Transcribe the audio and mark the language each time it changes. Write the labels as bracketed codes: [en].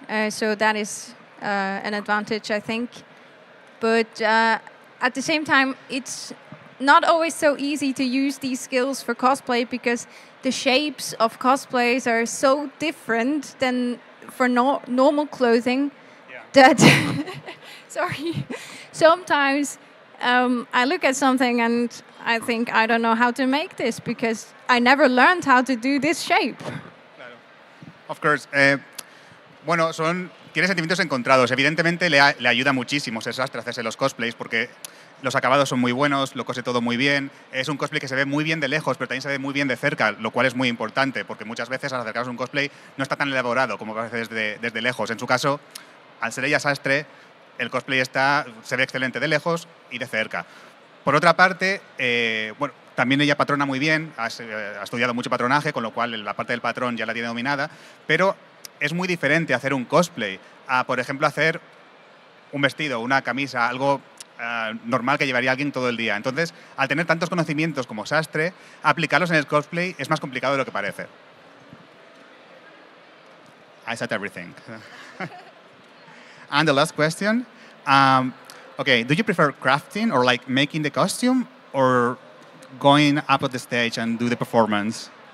[en] So that is an advantage, I think. But at the same time, it's not always so easy to use these skills for cosplay, because the shapes of cosplays are so different than for normal clothing. Yeah. That sorry, sometimes I look at something and I think, I don't know how to make this, because I never learned how to do this shape. [es] Claro. [en] Of course. [es] Bueno, tiene sentimientos encontrados. Evidentemente le ayuda muchísimo ser sastre a hacerse los cosplays, porque los acabados son muy buenos, lo cose todo muy bien. Es un cosplay que se ve muy bien de lejos, pero también se ve muy bien de cerca, lo cual es muy importante, porque muchas veces al acercarse a un cosplay no está tan elaborado como parece desde lejos. En su caso, al ser ella sastre, el cosplay se ve excelente de lejos y de cerca. Por otra parte, bueno, también ella patrona muy bien, ha estudiado mucho patronaje, con lo cual la parte del patrón ya la tiene dominada, pero es muy diferente hacer un cosplay a, por ejemplo, hacer un vestido, una camisa, algo normal que llevaría alguien todo el día. Entonces, al tener tantos conocimientos como sastre, aplicarlos en el cosplay es más complicado de lo que parece. [en] I said everything. And the last question, okay, do you prefer crafting or making the costume, or going up on the stage and do the performance?